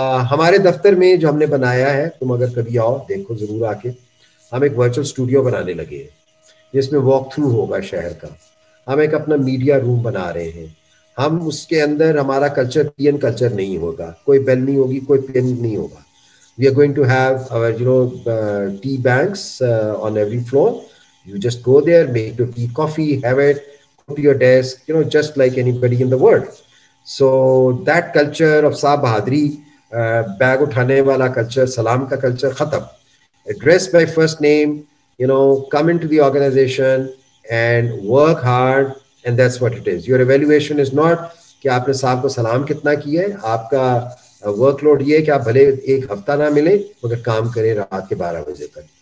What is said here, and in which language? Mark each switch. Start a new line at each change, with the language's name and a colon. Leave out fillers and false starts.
Urdu: ہمارے دفتر میں جو ہم نے بنایا ہے, تم اگر کبھی آؤ دیکھو ضرور آ کے, ہم ایک ورچوئل اسٹوڈیو بنانے لگے ہیں جس میں واک تھرو ہوگا شہر کا. ہم ایک اپنا میڈیا روم بنا رہے ہیں. ہم اس کے اندر ہمارا کلچر پی این کلچر نہیں ہوگا, کوئی بیل نہیں ہوگی, کوئی پین نہیں ہوگا.
English: We are going to have our tea banks on every floor. You just go there, make your tea, coffee, have it, go to your desk, just like anybody in the world. So that culture of
Urdu: صاحب بہادری, bag اٹھانے والا culture, سلام کا culture ختم.
English: Address by first name, come into the organization and work hard, and that's what it is. Your evaluation is not
Urdu: کہ آپ نے صاحب کو سلام کتنا کیا ہے. آپ کا ورک لوڈ یہ ہے کہ آپ بھلے ایک ہفتہ نہ ملے مگر کام کریں رات کے 12 بجے تک.